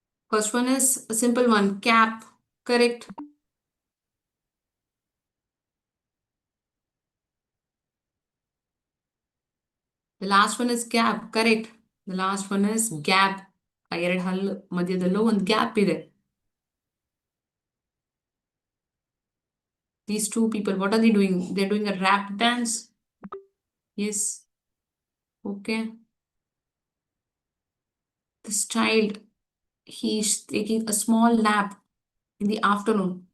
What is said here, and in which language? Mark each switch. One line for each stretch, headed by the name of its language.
English: First one is a simple one, cap, correct. The last one is gap, correct. The last one is gap.
Kannada: ಆ ಎರಡು ಹಲ್ಲು ಮಧ್ಯದಲ್ಲೂ ಒಂದು gap ಇದೆ.
English: These two people, what are they doing? They're doing a rap dance. Yes. Okay. This child, he's taking a small nap in the afternoon.